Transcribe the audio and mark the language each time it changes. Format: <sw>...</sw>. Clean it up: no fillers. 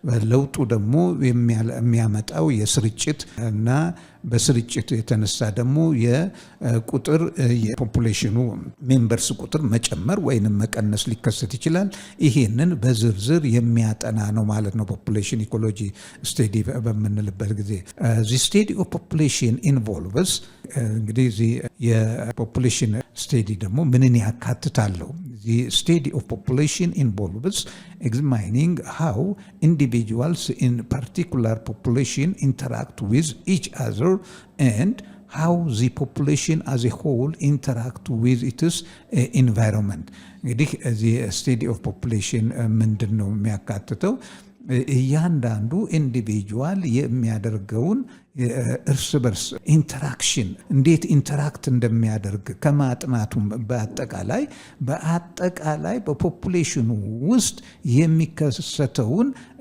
<am>ለውጡ ደግሞ የሚያመጣው የስርጭት እና በስርጭት የተነሳ ደግሞ የቁጥር የፖፑሌሽኑ ሜምበርስ ቁጥር መጨመር ወይንም መቀነስ ሊከሰት ይችላል። ይሄንን በዝርዝር የሚያጠና ነው ማለት ነው ፖፑሌሽን ኢኮሎጂ ስቴዲ በምንልበት ጊዜ።</am> <en>the study of population involves</en> <am>እንግዲህ የፖፑሌሽን ስቴዲ ደግሞ ምንን ያካትታለው?</am> <en>the study of population involves examining how individuals in particular population interact with each other and how the population as a whole interact with its environment.</en> <am>እንግዲህ</am> <en>the study of population</en> <am>ምንድን ነው የሚያካትተው? እያንዳንዱ ኢንዲቪጁዋል የሚያደርገውን እርስ በርስ ኢንተራክሽን እንዴት ኢንተራክት እንደሚያደርግ ከማጥናቱም በአጠቃላይ በፖፑሌሽኑ ውስጥ የሚከሰተውን</am>